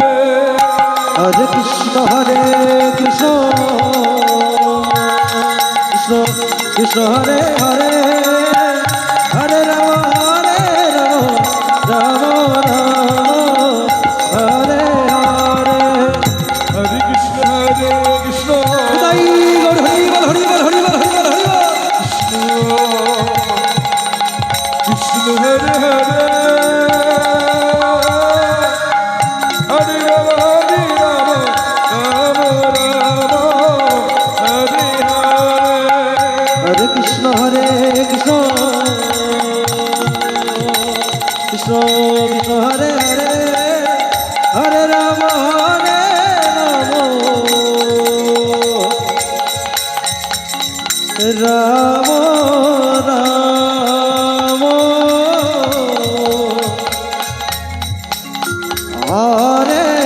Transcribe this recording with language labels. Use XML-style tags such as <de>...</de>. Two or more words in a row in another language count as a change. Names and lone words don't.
<sa>হরে কৃষ্ণ কৃষ্ণ কৃষ্ণ কৃষ্ণ হরে হরে হরে রাম রাম হরে হরে हरे कृष्ण कृष्ण</sa> <bn>তাই গৌর হরি বল হরি বল হরি বল হরি বল হরি বল</bn> <sa>कृष्ण हरे हरे हरे राम राम राम हरे हरे হরে কৃষ্ণ কৃষ্ণ কৃষ্ণ কৃষ্ণ হরে হরে হরে রাম রাম রাম হরে</sa>